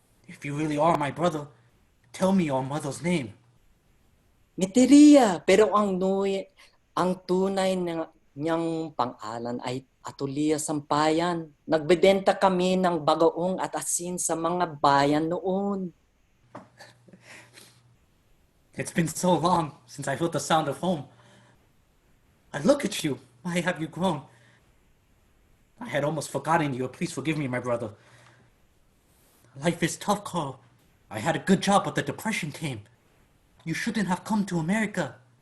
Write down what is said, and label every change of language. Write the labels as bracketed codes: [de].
[en] If you really are my brother, tell me your mother's name. [tl] Meteria, pero ang tunay niyang pangalan ay Atulia Sampayan. Nagbebenta kami ng bagoong at asin sa mga bayan noon. [en] It's been so long since I heard the sound of home. I look at you. Why have you grown? I had almost forgotten you. Please forgive me, my brother. Life is tough, Carl. I had a good job, but the depression came. You shouldn't have come to America.